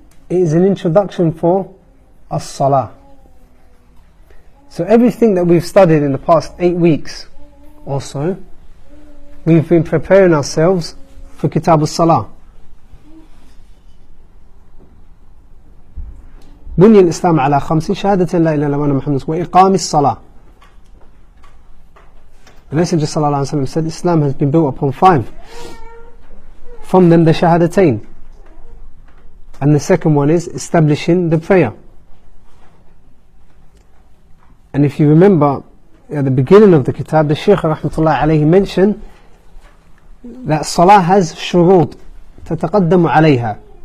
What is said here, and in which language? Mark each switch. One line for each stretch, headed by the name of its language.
English: It is an introduction for as-Salah. So everything that we've studied in the past 8 weeks or so, we've been preparing ourselves for Kitab al-Salah.
Arabic: بني الإسلام على 5 شهادة لا إله إلا الله وأن محمد رسول الله وإقام الصلاة.
English: The Messenger
Arabic: صلى الله عليه وسلم
English: said Islam has been built upon 5. From them the shahadatain. And the second one is establishing the prayer. And if you remember at the beginning of the kitab, the Shaykh rahmatullah alayhi mentioned that Salah has shurut
Arabic: تتقدم عليها.